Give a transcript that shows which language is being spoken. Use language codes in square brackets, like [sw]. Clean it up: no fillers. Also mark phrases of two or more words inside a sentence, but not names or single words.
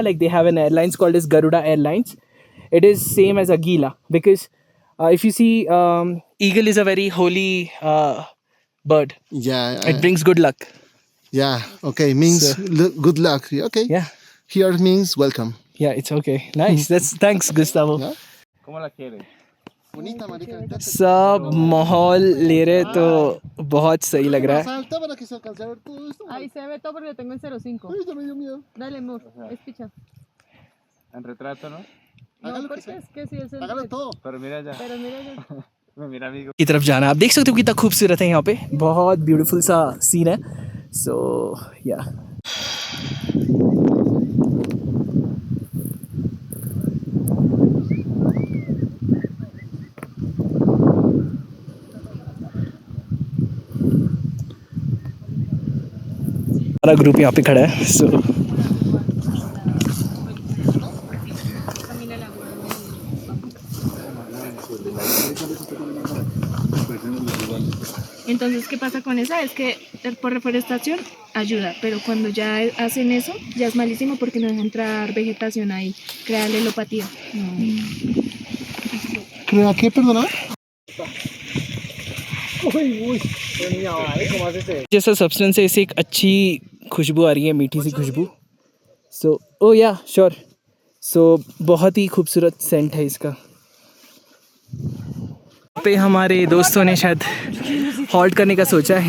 [en] Like they have an airlines called as Garuda Airlines. It is same as Agila because if you see, eagle is a very holy bird. Yeah. It brings good luck. Yeah. Okay. Means good luck. Okay. Yeah. Here means welcome. Yeah, it's okay. Nice. That's thanks, Gustavo. Yeah. [es] ¿Cómo la quieres? Bonita, marica. [hi] सब माहौल ले रहे तो बहुत सही लग रहा है. [es] Salta para que se alcance a ver todo esto. Ahí se ve todo porque lo tengo en 0.5. Ay, ya me dio miedo. Dale, amor. Es picha. En retrato, ¿no? No, Hágalo que porque sea. es que si es el... Hágalo todo. Pero mira ya. Pero mira ya. Mira, amigo. [hi] की तरफ जाना है. आप देख सकते हो कितना खूबसूरत है यहाँ पे, बहुत ब्यूटीफुल सा सीन है. [en] so yeah [hi] हमारा ग्रुप यहाँ पे खड़ा है. सो [es] Entonces, ¿qué pasa con esa? Es que por reforestación ayuda, pero cuando ya hacen eso, ya es malísimo porque no deja entrar vegetación ahí, crea lelopatía. ¿Crea qué, perdona? [hi] जैसा सब्सटेंस है, इससे एक अच्छी खुशबू आ रही है, मीठी सी खुशबू. [en] so oh yeah sure. [hi] सो बहुत ही खूबसूरत सेंट है इसका. पे हमारे दोस्तों ने शायद हॉल्ट करने का सोचा है.